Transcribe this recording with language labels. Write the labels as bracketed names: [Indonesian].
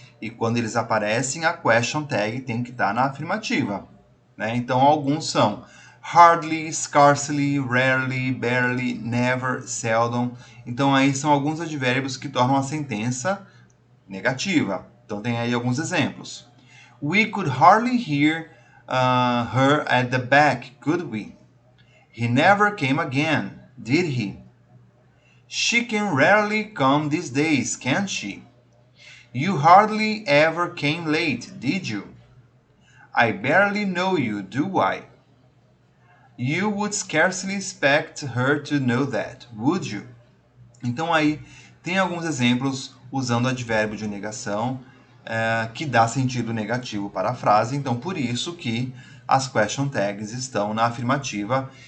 [Portuguese] E quando eles aparecem, a question tag tem que estar na afirmativa. Né? Então, alguns são hardly, scarcely, rarely, barely, never, seldom. Então, aí são alguns advérbios que tornam a sentença negativa. Então, tem aí alguns exemplos. [English] We could hardly hear her at the back, could we? He never came again, did he? She can rarely come these days, can't she? You hardly ever came late, did you? I barely know you, do I? You would scarcely expect her to know that, would you? [Portuguese] Então aí tem alguns exemplos usando advérbio de negação que dá sentido negativo para a frase. Então por isso que as question tags estão na afirmativa.